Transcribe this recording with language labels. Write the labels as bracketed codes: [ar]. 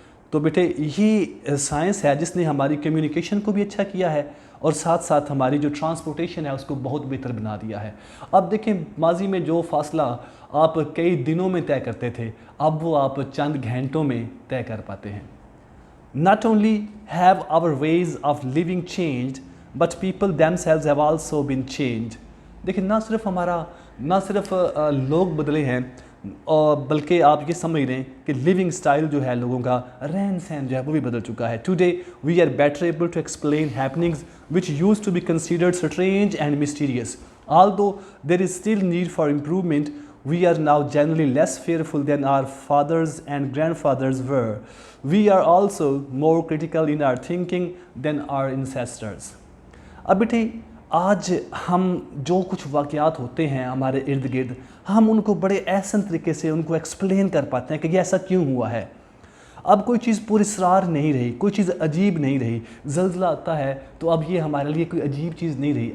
[ur] تو بیٹے یہ سائنس ہے جس نے ہماری کمیونیکیشن کو بھی اچھا کیا ہے اور ساتھ ساتھ ہماری جو ٹرانسپورٹیشن ہے اس کو بہت بہتر بنا دیا ہے. اب دیکھیں ماضی میں جو فاصلہ آپ کئی دنوں میں طے کرتے تھے اب وہ آپ چند گھنٹوں میں طے کر پاتے ہیں. [en] Not only have our ways of living changed, but people themselves have also been changed. [ur] دیکھیں نہ صرف لوگ بدلے ہیں بلکہ آپ یہ سمجھ رہے ہیں کہ لیونگ سٹائل جو ہے لوگوں کا, رہن سہن جو ہے وہ بھی بدل چکا ہے. [en] Today we are better able to explain happenings which used to be considered strange and mysterious. Although there is still need for improvement, we are now generally less fearful than our fathers and grandfathers were. We are also more critical in our thinking than our ancestors. [ur] اب بیٹے آج ہم جو کچھ واقعات ہوتے ہیں ہمارے ارد گرد ہم ان کو بڑے احسن طریقے سے ان کو ایکسپلین کر پاتے ہیں کہ یہ ایسا کیوں ہوا ہے. اب کوئی چیز پراسرار نہیں رہی, کوئی چیز عجیب نہیں رہی. زلزلہ آتا ہے تو اب یہ ہمارے لیے کوئی عجیب چیز نہیں رہی.